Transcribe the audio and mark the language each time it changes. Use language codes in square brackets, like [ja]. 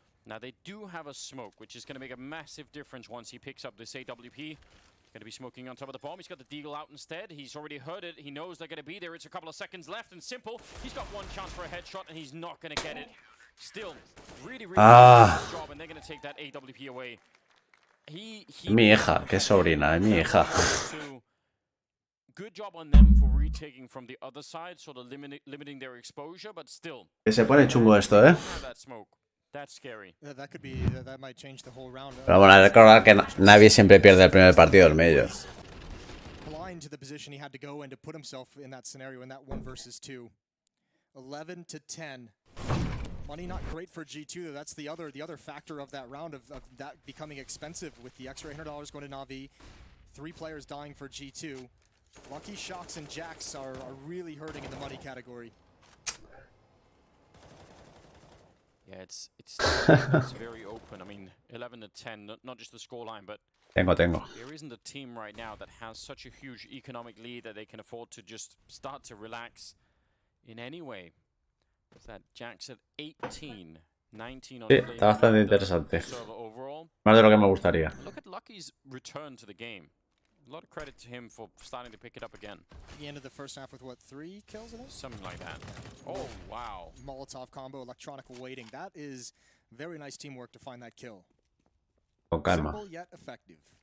[en] Now they do have a smoke, which is going to make a massive difference once he picks up this AWP. Going to be smoking on top of the bomb. He's got the Deagle out instead. He's already heard it. He knows they're going to be there. It's a couple of seconds left, and Simple, he's got one chance for a headshot, and he's not going to get it. Still, really Ah. good job, and they're going to take that AWP away. [es] Mi hija, que sobrina, es mi hija. [en] Good job on them for retaking from the other side, sort of limiting their exposure, but still. [es] Que se pone chungo esto, ¿eh? [en] That smoke. That's scary. Yeah, that could be. That might change the whole round. [es] Pero bueno, hay que recordar que Navi siempre pierde el primer partido del Major. [en] Blind to the position he had to go in to put himself in that scenario in that 1 versus 2. 11 to 10. Money not great for G2 though. That's the other factor of that round of that becoming expensive with the extra $800 going to Na'Vi. 3 players dying for G2. Lucky Shocks and Jax are really hurting in the money category. Yeah, it's very open. I mean, 11 to 10, not just the scoreline, but [es] Tengo. [en] there isn't a team right now that has such a huge economic lead that they can afford to just start to relax in any way. What's that? Jax at 18, 19 on [es] Sí, está bastante interesante. [en] server overall. [es] Más de lo que me gustaría. [en] Look at Lucky's return to the game. A lot of credit to him for starting to pick it up again. He ended the first half with what, 3 kills in it? Something like that. Oh, wow. Molotov combo, electronic waiting. That is very nice teamwork to find that kill. [es] Con calma. [en] Simple yet effective.